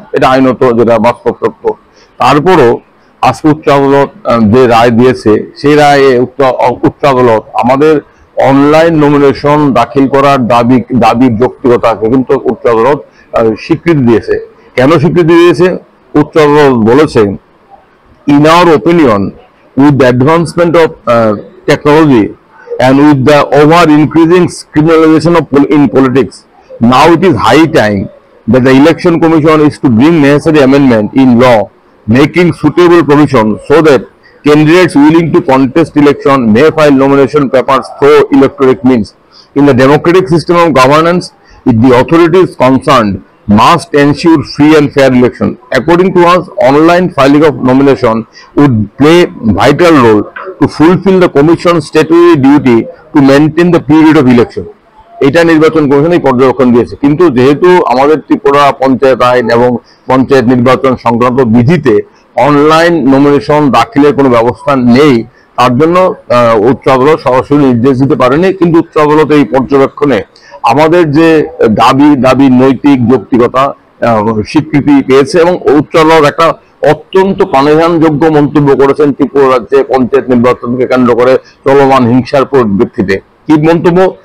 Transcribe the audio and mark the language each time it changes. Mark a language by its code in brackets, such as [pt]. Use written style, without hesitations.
[bn] এটা আইনত, যেটা বাস্তব সত্য। তারপরও আজকে উচ্চ আদালত যে রায় দিয়েছে, সেই রায়ে উচ্চ আদালত আমাদের অনলাইন নমিনেশন দাখিল করার দাবির যৌক্তিকতাকে কিন্তু উচ্চ আদালত স্বীকৃতি দিয়েছে। কেন স্বীকৃতি দিয়েছে? উচ্চ আদালত বলেছে, [en] in our opinion, with the advancement of technology and with the over increasing criminalization in politics, now it is high time that the election commission is to bring necessary amendment in law making suitable provision so that candidates willing to contest election may file nomination papers through electronic means. In the democratic system of governance, the authorities concerned must ensure free and fair election. According to us, online filing of nomination would play vital role to fulfill the commission's statutory duty to maintain the period of election. [bn] এটা নির্বাচন commission এই পর্যবেক্ষণ দিয়েছে। কিন্তু যেহেতু আমাদের ত্রিপুরা পঞ্চায়েত আইন এবং পঞ্চায়েত নির্বাচন সংক্রান্ত বিধিতে অনলাইন নমিনেশন দাখিলের কোনো ব্যবস্থা নেই, তার জন্য উচ্চ আদালত সরাসরি নির্দেশ দিতে পারেনি। কিন্তু উচ্চ আদালত এই পর্যবেক্ষণে আমাদের যে দাবি নৈতিক যৌক্তিকতা স্বীকৃতি পেয়েছে এবং উচ্চ আদালত একটা অত্যন্ত প্রাণঘাতযোগ্য মন্তব্য করেছেন ত্রিপুরা রাজ্যে পঞ্চায়েত নির্বাচনকে কেন্দ্র করে চলমান হিংসার পরিপ্রেক্ষিতে। কি মন্তব্য?